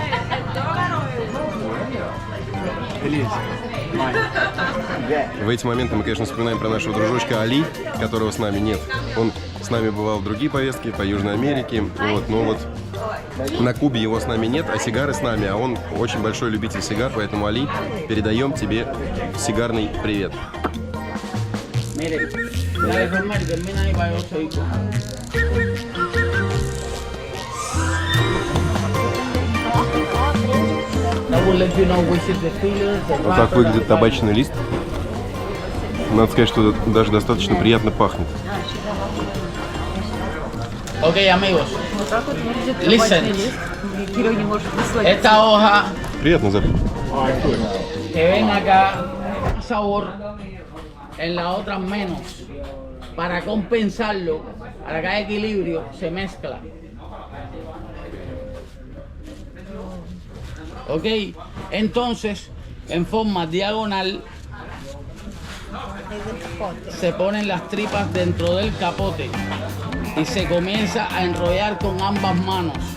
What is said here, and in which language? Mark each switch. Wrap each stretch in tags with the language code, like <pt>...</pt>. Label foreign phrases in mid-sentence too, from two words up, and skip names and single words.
<ru>В эти моменты мы, конечно, вспоминаем про нашего дружочка Али, которого с нами нет. Он с нами бывал в другие поездки по Южной Америке. Вот, но вот на Кубе его с нами нет, а сигары с nami. А он очень большой любитель сигар, поэтому, Али, передаем тебе сигарный привет.</ru> <es>Miren, dale Rosemary, termina ahí para yo seguir.</es> <en>That will let you know which is the filler, the</en> <ru>Вот так выглядит табачный лист. Надо сказать, что даже достаточно приятно пахнет.</ru> <es>Ok, amigos,</es> <ru>Вот так вот выглядит</ru> <en>Listen.</en> <ru>табачный лист. Кирилл не может насладиться.</ru> <es>esta hoja</es> <ru>Приятный запах.</ru> <es>que ven acá, sabor, en la otra menos. Para compensarlo, para que haya equilibrio, se mezcla. Ok, entonces, en forma diagonal, se ponen las tripas dentro del capote y se comienza a enrollar con ambas manos.</es>